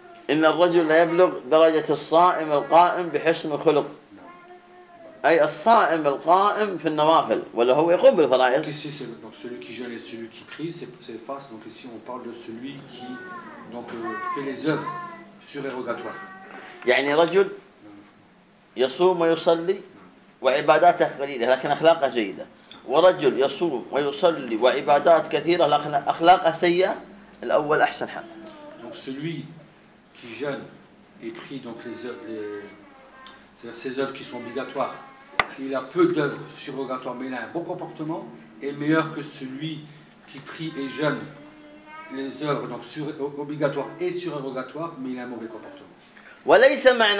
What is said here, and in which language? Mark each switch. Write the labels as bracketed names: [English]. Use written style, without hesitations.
[Arabic] إن الرجل لا يبلغ درجة الصائم القائم بحسن الخلق أي الصائم القائم في النوافل ولا هو يقوم بالفرائض. [French] Ici c'est donc celui qui jeûne et celui qui prie c'est fast donc ici on parle de celui qui donc fait les œuvres surérogatoires. [Arabic] يعني رجل يصوم ويصلي وعباداته قليلة لكن أخلاقه جيدة ورجل يصوم ويصلي وعبادات كثيرة لكن أخلاقه سيئة الأول أحسن حق. [French] Donc celui qui jeûne et prie donc c'est-à-dire ses œuvres qui sont obligatoires. Il a peu d'œuvres surrogatoires, mais il a un bon comportement et meilleur que celui qui prie et jeûne les œuvres donc obligatoires et surrogatoires, mais il a un mauvais comportement.